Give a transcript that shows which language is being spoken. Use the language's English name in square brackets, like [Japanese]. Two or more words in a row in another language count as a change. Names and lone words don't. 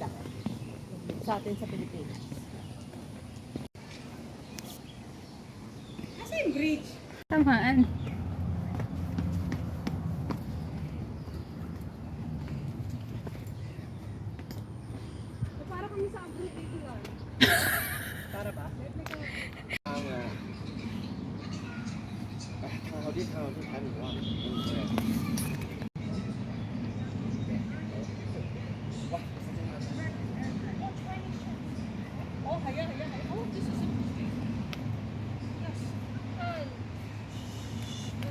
[Filipino] Sa atin sa Pilipinas. Kasi yung bridge. Tamaan. Para kami sa abroad dito lang. Para ba? [Cantonese] 好啲睇我啲睇唔到啊！哦，係啊，係啊，係啊。哦， [English] this is it. Yes.